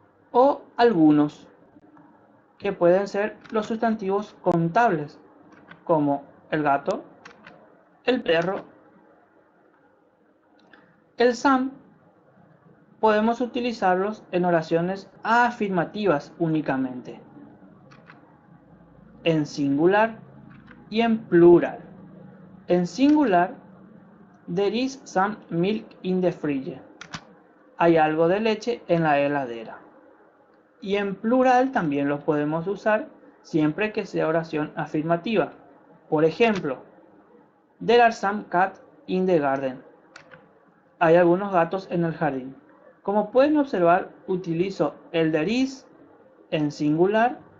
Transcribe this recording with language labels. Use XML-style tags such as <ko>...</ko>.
<es>O algunos, que pueden ser los sustantivos contables, como el gato, el perro. El some podemos utilizarlos en oraciones afirmativas únicamente, en singular y en plural. En singular,</es> <en>there is some milk in the fridge.</en> <es>Hay algo de leche en la heladera. Y en plural también los podemos usar siempre que sea oración afirmativa. Por ejemplo,</es> <en>there are some cats in the garden.</en> <es>Hay algunos gatos en el jardín. Como pueden observar, utilizo el there is en singular</es>